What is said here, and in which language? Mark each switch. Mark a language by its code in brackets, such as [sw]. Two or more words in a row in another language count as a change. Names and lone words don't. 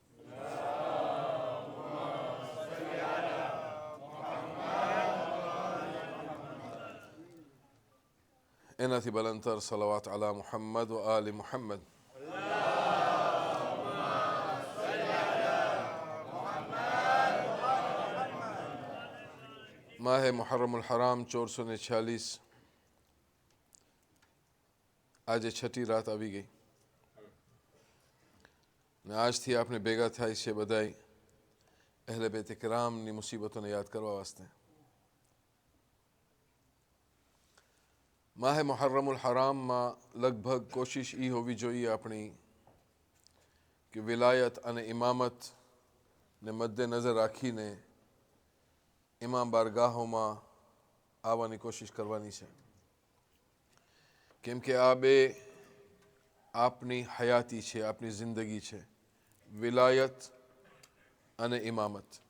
[ar] إنتي بلنتر صلوات على محمد وآل محمد. [gu] माह मुहर्रम उल हराम 446 આજે છઠ્ઠી રાત આવી ગઈ ને આજથી આપણે ભેગા થાય છે બધાય અહેલે બેત કિરામની મુસીબતોને યાદ કરવા વાસ્તે. માહ મુહર્રમ ઉલ હરામમાં લગભગ કોશિશ એ હોવી જોઈએ આપણી કે વિલાયત અને ઇમામતને મદ્દે નજર રાખીને ઇમામ બારગાહોમાં આવવાની કોશિશ કરવાની છે, કેમ કે આ બે આપની હયાતી છે, આપની જિંદગી છે, વિલાયત અને ઇમામત.